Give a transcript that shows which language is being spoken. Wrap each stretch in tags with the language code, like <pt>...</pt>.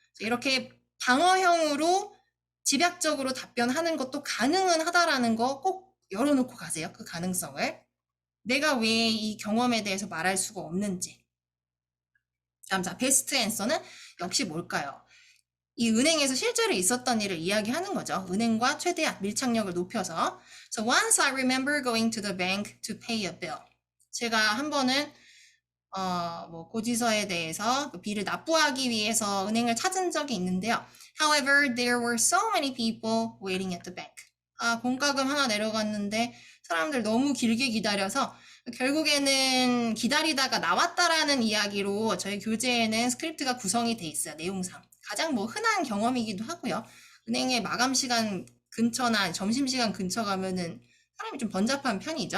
<ko>이렇게 방어형으로 집약적으로 답변하는 것도 가능은 하다라는 거 꼭 열어놓고 가세요. 그 가능성을. 내가 왜 이 경험에 대해서 말할 수가 없는지. 다음, 자, 베스트 앤서는 역시 뭘까요? 이 은행에서 실제로 있었던 일을 이야기하는 거죠. 은행과 최대한 밀착력을 높여서.</ko> <en>So once I remember going to the bank to pay a bill.</en> <ko>제가 한 번은 뭐 고지서에 대해서 그 비를 납부하기 위해서 은행을 찾은 적이 있는데요.</ko> <en>However, there were so many people waiting at the bank.</en> <ko>공과금 하나 내려갔는데 사람들 너무 길게 기다려서 결국에는 기다리다가 나왔다라는 이야기로 저희 교재에는 스크립트가 구성이 돼 있어요. 내용상. 가장 뭐 흔한 경험이기도 하고요. 은행의 마감 시간 근처나 점심시간 근처 가면은 사람이 좀 번잡한 편이죠.</ko>